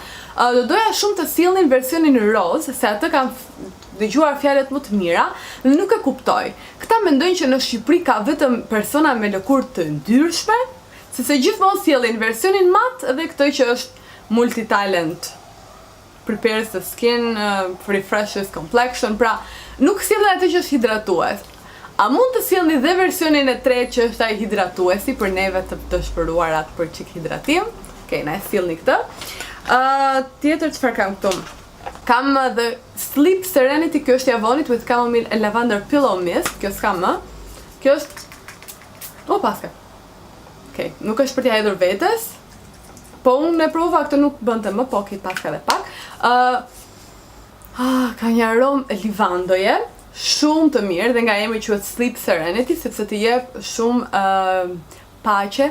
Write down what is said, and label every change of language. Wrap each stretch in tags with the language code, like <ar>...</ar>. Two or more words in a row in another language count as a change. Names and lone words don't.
<sq>Do doja shumë të sillnin versionin roz, se atë kam dëgjuar fjalët më të mira dhe nuk e kuptoj. Këta mendojnë që në Shqipëri ka vetëm persona me lëkurë të ndryshme, sepse gjithmonë sjellin versionin mat dhe këtë që është multitalent.</sq> <en>Prepares the skin, refreshes complexion,</en> <sq>pra nuk sjellin atë që është hidratues. A mund të sjellni dhe versionin e tretë që është ai hidratuesi për neve të dëshpëruarat për çik hidratim? Okej, na e sjellni këtë. Tjetër çfarë kam këtu? Kam the Sleep Serenity, kjo është i Avonit</sq> <en>with chamomile and lavender pillow mist,</en> <sq>kjo s'ka më. Kjo është paska. Okej, nuk është për t'ia hedhur vetes. Po unë e prova, këtë nuk bënte më, po ki paska dhe pak. Ka një aromë livandoje, shumë të mirë dhe nga emri quhet Sleep Serenity, sepse të jep shumë paqe.</sq>